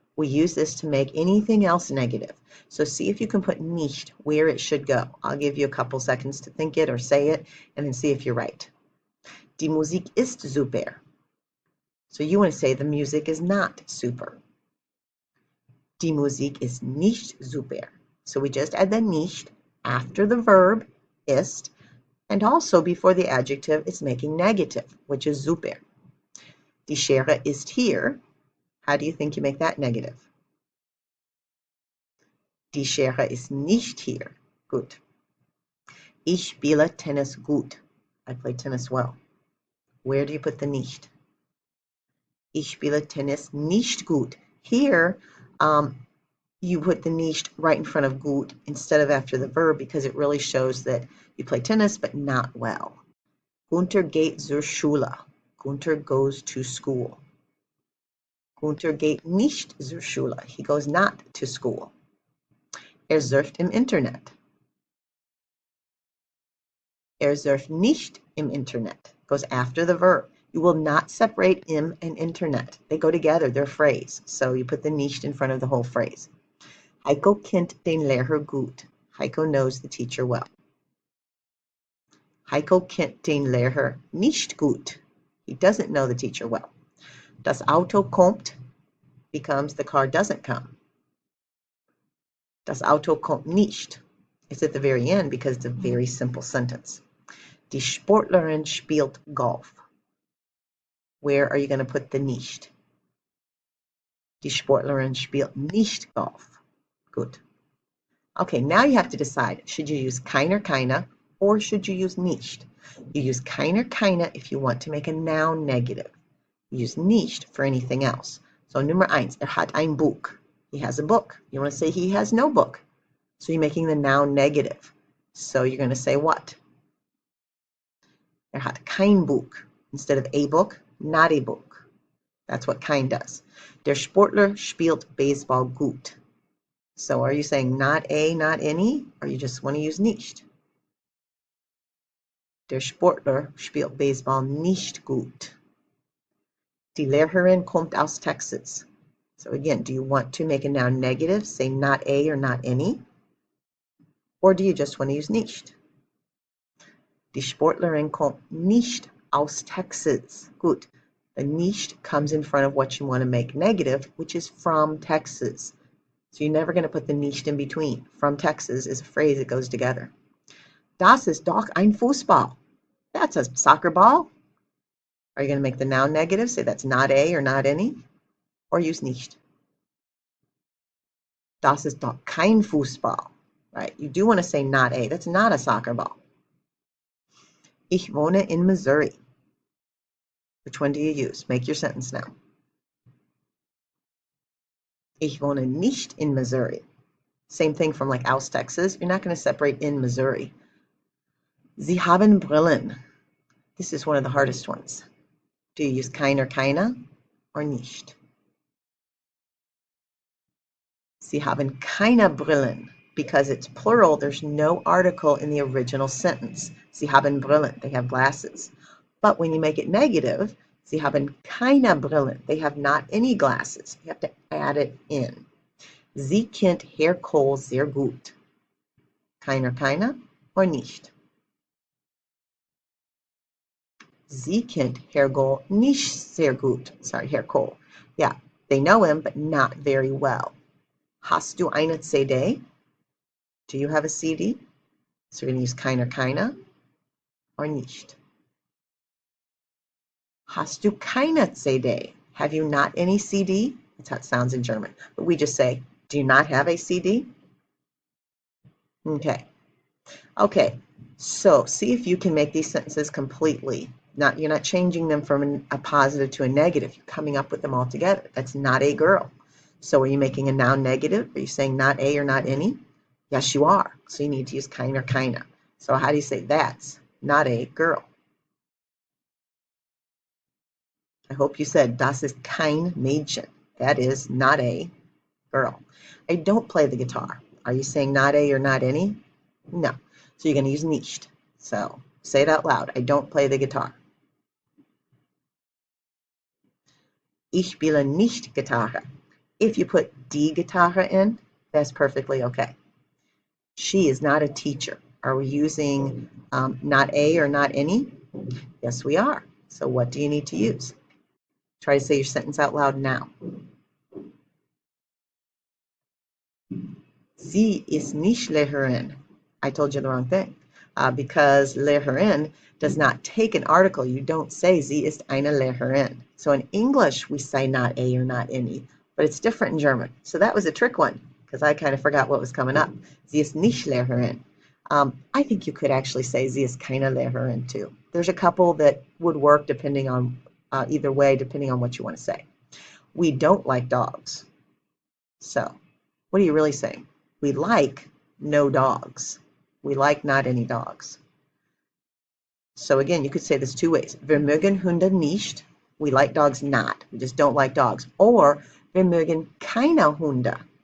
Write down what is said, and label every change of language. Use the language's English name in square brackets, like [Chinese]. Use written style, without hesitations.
[English] We use this to make anything else negative. So see if you can put nicht where it should go. I'll give you a couple seconds to think it or say it, and then see if you're right. [German] Die Musik ist super. [English] So you want to say the music is not super. [German] Die Musik ist nicht super. [English] So we just add the nicht after the verb ist, and also before the adjective it's making negative, which is super. [German] Die Schere ist hier. [English] How do you think you make that negative? [German] Die Schere ist nicht hier. Gut. Ich spiele Tennis gut. [English] I play tennis well. Where do you put the nicht? [German] Ich spiele Tennis nicht gut. [English] Here, you put the nicht right in front of gut instead of after the verb because it really shows that you play tennis but not well. [German] Gunther geht zur Schule. [English] Gunther goes to school. [German] Gunther geht nicht zur Schule. [English] He goes not to school. [German] Surft im Internet. Surft nicht im Internet. [English] Goes after the verb. You will not separate im and Internet. They go together, they're a phrase. So you put the nicht in front of the whole phrase. [German] Heiko kennt den Lehrer gut. [English] Heiko knows the teacher well. [German] Heiko kennt den Lehrer nicht gut. [English] He doesn't know the teacher well. [German] Das Auto kommt [English] becomes the car doesn't come. [German] Das Auto kommt nicht. [English] It's at the very end because it's a very simple sentence. [German] Die Sportlerin spielt Golf. [English] Where are you going to put the nicht? [German] Die Sportlerin spielt nicht Golf. [English] Good. Okay, now you have to decide, should you use kein or keine, or should you use nicht? You use kein or keine if you want to make a noun negative. You use nicht for anything else. So [German] Nummer 1, hat ein Buch. [English] He has a book. You want to say he has no book. So you're making the noun negative. So you're going to say what? [German] Hat kein Buch. [English] Instead of a book, not a book. That's what kein does. [German] Der Sportler spielt Baseball gut. [English] So are you saying not a, not any, or you just want to use nicht? [German] Der Sportler spielt Baseball nicht gut. Die Lehrerin kommt aus Texas. [English] So again, do you want to make a noun negative, say not a or not any? Or do you just want to use nicht? [German] Die Sportlerin kommt nicht aus Texas. [English] Good. The nicht comes in front of what you want to make negative, which is from Texas. So you're never going to put the nicht in between. From Texas is a phrase that goes together. [German] Das ist doch ein Fußball. [English] That's a soccer ball. Are you going to make the noun negative? Say that's not a or not any? Or use nicht. [German] Das ist doch kein Fußball. [English] Right? You do want to say not a. That's not a soccer ball. [German] Ich wohne in Missouri. [English] Which one do you use? Make your sentence now. [German] Ich wohne nicht in Missouri. [English] Same thing from like aus Texas. You're not going to separate in Missouri. [German] Sie haben Brillen. [English] This is one of the hardest ones. Do you use kein or keine or nicht? [German] Sie haben keine Brillen. [English] Because it's plural, there's no article in the original sentence. [German] Sie haben Brillen. [English] They have glasses. But when you make it negative, [German] Sie haben keine Brillen. [English] They have not any glasses. You have to add it in. [German] Sie kennt Herr Kohl sehr gut. Keiner, keine or nicht? Sie kennt Herr Kohl nicht sehr gut. [English] Sorry, Herr Kohl. Yeah, they know him, but not very well. [German] Hast du eine CD? [English] Do you have a CD? So we're going to use keiner, keine or nicht. [German] Hast du keine CD? [English] Have you not any CD? That's how it sounds in German. But we just say, do you not have a CD? Okay. Okay, so see if you can make these sentences completely. You're not changing them from a positive to a negative. You're coming up with them all together. That's not a girl. So are you making a noun negative? Are you saying not a or not any? Yes, you are. So you need to use kein or keine. So how do you say that's not a girl? I hope you said [German] das ist kein Mädchen. [English] That is not a girl. I don't play the guitar. Are you saying not a or not any? No. So you're going to use nicht. So say it out loud. I don't play the guitar. [German] Ich spiele nicht Gitarre. [English] If you put die Gitarre in, that's perfectly okay. She is not a teacher. Are we using not a or not any? Yes, we are. So what do you need to use? Try to say your sentence out loud now. [German] Sie ist nicht Lehrerin. [English] I told you the wrong thing. Because Lehrerin does not take an article. You don't say [German] sie ist eine Lehrerin. [English] So in English, we say not a or not any, but it's different in German. So that was a trick one, because I kind of forgot what was coming up. [German] Sie ist nicht Lehrerin. [English] I think you could actually say [German] sie ist keine Lehrerin [English] too. There's a couple that would work depending on, either way, depending on what you want to say. We don't like dogs. So what are you really saying? We like no dogs. We like not any dogs. So again, you could say this two ways. [German] Wir mögen Hunde nicht. [English] We like dogs not. We just don't like dogs. [German] Or wir mögen keine Hunde.